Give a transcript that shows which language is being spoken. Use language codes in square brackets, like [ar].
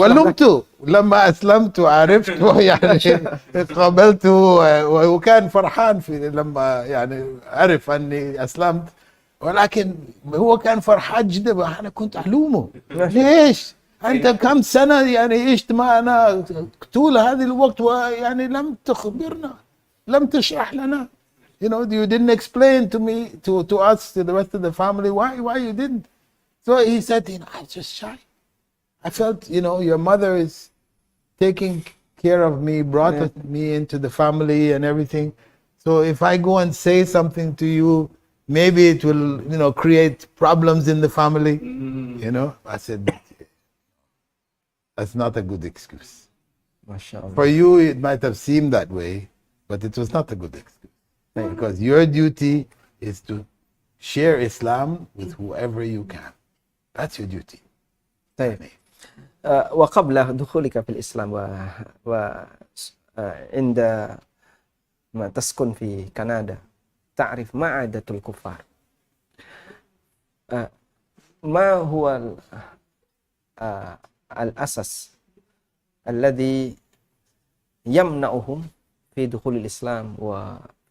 [ar] ولمت لما أسلمت وعرفت يعني قابلته وكان فرحان في لما يعني عرف أني أسلمت، ولكن هو كان فرحان جدا. أنا كنت ألومه، ليش أنت كم سنة يعني عشت معنا طول هذا الوقت ويعني لم تخبرنا، لم تشرح لنا. [en] You know, you didn't explain to me, to us, to the rest of the family, why you didn't. So he said, you know, I was just shy. I felt, you know, your mother is taking care of me, brought me into the family and everything. So if I go and say something to you, maybe it will, you know, create problems in the family. You know, I said, that's not a good excuse. For you, it might have seemed that way, but it was not a good excuse. Because your duty is to share Islam with whoever you can. That's your duty. [ar] طيب. وقبل دخولك في الإسلام وعند ما تسكن في كندا تعرف ما عادة الكفار. ما هو الأساس الذي يمنعهم في دخول الإسلام وفي